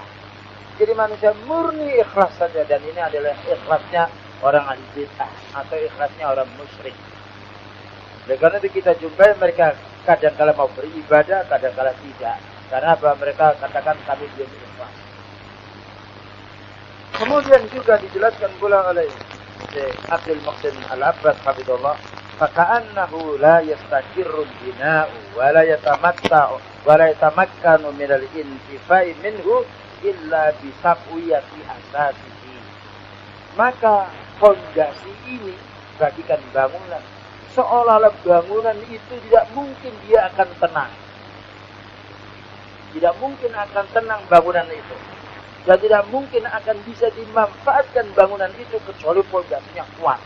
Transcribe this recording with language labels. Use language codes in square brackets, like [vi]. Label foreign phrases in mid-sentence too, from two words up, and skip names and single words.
[id] Jadi manusia murni ikhlas saja, dan ini adalah ikhlasnya orang ahli bid'ah atau ikhlasnya orang musyrik. Oleh karena itu kita jumpai mereka kadang-kala mau beribadah, kadang-kala tidak. Karena apa? Mereka katakan kami belum ikhlas. Kemudian juga dijelaskan pula oleh Abdul Muhsin Al-Abbad hafizahullah, [ar] فكأنه لا يستقر البناء ولا يتمتع ولا يتمكن من الانتفاع منه إلا بتقوية أساسه. [id] Maka fondasi ini bagikan bangunan seolah-olah bangunan itu tidak mungkin dia akan tenang. Tidak mungkin akan tenang bangunan itu. Dan tidak mungkin akan bisa dimanfaatkan bangunan itu kecuali pondasinya kuat.